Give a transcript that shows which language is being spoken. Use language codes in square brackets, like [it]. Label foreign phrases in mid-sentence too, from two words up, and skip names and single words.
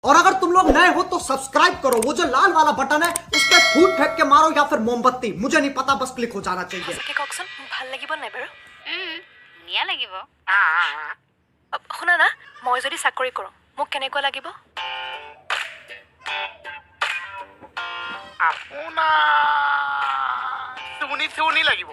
[hi] और अगर तुम लोग नए हो तो सब्सक्राइब करो, वो जो लाल वाला बटन है उस पर फूट फेंक के मारो या फिर मोमबत्ती, मुझे नहीं पता, बस क्लिक हो जाना चाहिए। [as] কওকচোন ভাল লাগিব নাই বাৰু? ধুনীয়া লাগিব। শুনা না, মই যদি চাকৰি কৰোঁ মোক কেনেকুৱা লাগিব? আপোনাৰ চুনি লাগিব।